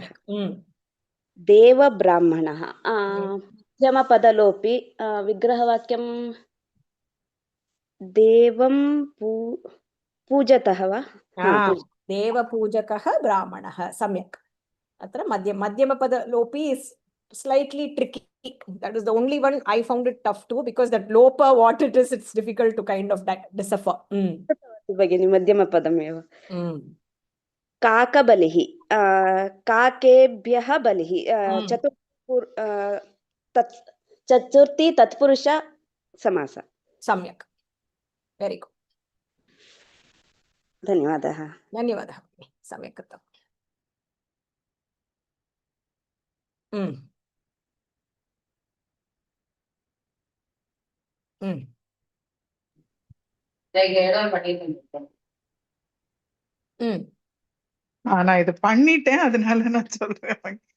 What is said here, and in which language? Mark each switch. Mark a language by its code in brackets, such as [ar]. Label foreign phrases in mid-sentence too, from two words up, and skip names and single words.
[sa] देवब्राह्मणः मध्यमपदलोपि विग्रहवाक्यं देवं पूजतः वा? देवपूजकः ब्राह्मणः. सम्यक्. अत्र मध्यमपदलोपि [en] is slightly tricky. That is the only one I found it tough too, because that lopa, what it is, it's difficult to kind of decipher. [sa] भगिनी मध्यमपदमेव. काकबलिः काकेभ्यः बलिः चतुर्थी तत्पुरुष समास. सम्यक्. [en] very good. [sa] धन्यवादः. धन्यवादः. सम्यक् कृतम्. [ta] நான் இது பண்ணிட்டேன், அதனால நான் சொல்றேன்.